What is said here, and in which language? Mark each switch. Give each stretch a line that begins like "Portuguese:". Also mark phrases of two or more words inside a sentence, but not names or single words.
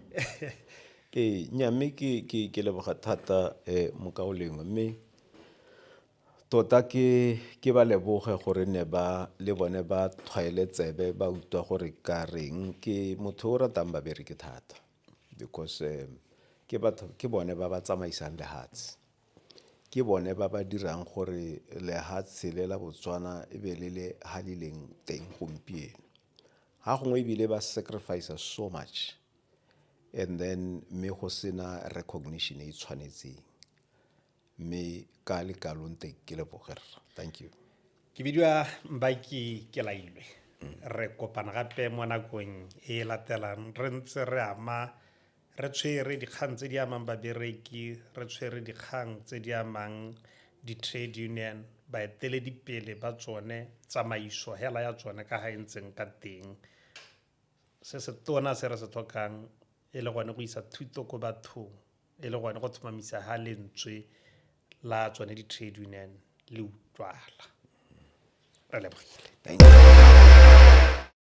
Tswana: Nyame ke leboga thata mokaolengwe mme tota ke ba leboge gore ne ba le bone ba tshwaele tsebe ba utlwa gore ka reng ke motho o ratang babereki thata because ke bone ba ba tsamaisang lehatshe, ke bone ba ba dirang gore lehatshe le la Botswana e be le halileng teng gompieno. Ha gongwe ebile ba
English: sacrifice so much and then
Tswana: me go sena recognition e tshwanetseng. Me ka le kalonte ke le bogere.
English: Thank you.
Tswana: Ke bidiwa Mbaki ke lailwe. Re kopana gape mo nakong e latelang re ntse re tshwere dikgang tse di amang babereki, re tshwere dikgang tse di amang di
English: trade union,
Tswana: baeteledipele ba tsone, tsamaiso hela ya tsone ka ha e ntseng ka teng. Se se tona se re se tlhokang e le gone go isa thuto ko bathong, e le gone go tlhomamisa ha lentswe la tsone di
English: trade union
Tswana: le utlwala. Re lebogile.
English: Thank you.